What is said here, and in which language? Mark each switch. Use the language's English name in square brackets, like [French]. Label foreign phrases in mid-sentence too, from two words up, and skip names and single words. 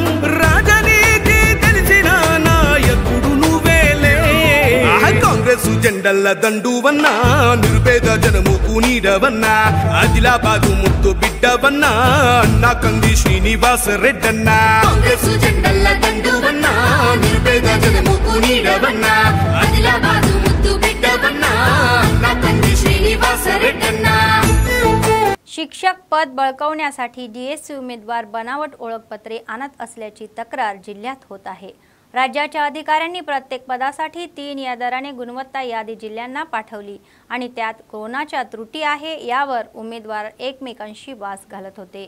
[Telugu] రాజనీతి తెలిసిన నాయకుడు నువ్వేలే కాంగ్రెస్ జెండల దండువన్నా నిర్భేద జనముకు నీడవన్నా ఆదిలాబాదు ముద్దు బిడ్డవన్నా అన్న కంది శ్రీనివాస రెడ్డన్నా కాంగ్రెస్ జెండల దండువన్నా నిర్భేద జనముకు నీడవన్నా ఆదిలాబాదు ముద్దు బిడ్డవన్నా అన్నా కంది శ్రీనివాస రెడ్డన్నా। [Marathi] शिक्षक पद बळकावण्यासाठी DSC उमेदवार बनावट ओळखपत्रे आणत असल्याची तक्रार जिल्ह्यात होत आहे। राज्याच्या अधिकाऱ्यांनी प्रत्येक पदासाठी 3 या दराने गुणवत्ता यादी जिल्ह्यांना पाठवली आणि त्यात कोणाच्या त्रुटी आहे यावर उमेदवार एकमेकांशी वास घालत होते।